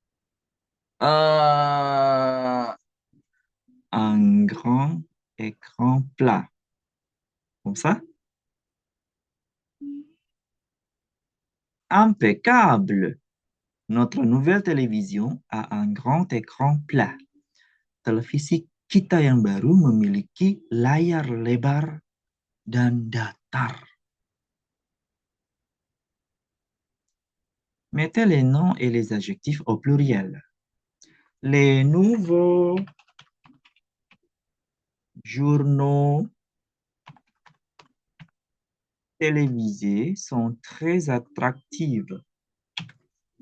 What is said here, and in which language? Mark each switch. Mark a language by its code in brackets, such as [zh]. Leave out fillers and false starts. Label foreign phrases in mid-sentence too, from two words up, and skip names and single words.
[fr] Un grand écran plat. Comme ça? Impeccable! Notre nouvelle télévision a un grand écran plat. [id] Televisi kita yang baru memiliki layar lebar dan datar. [fr] Mettez les noms et les adjectifs au pluriel. Les nouveaux journaux télévisés sont très attractifs.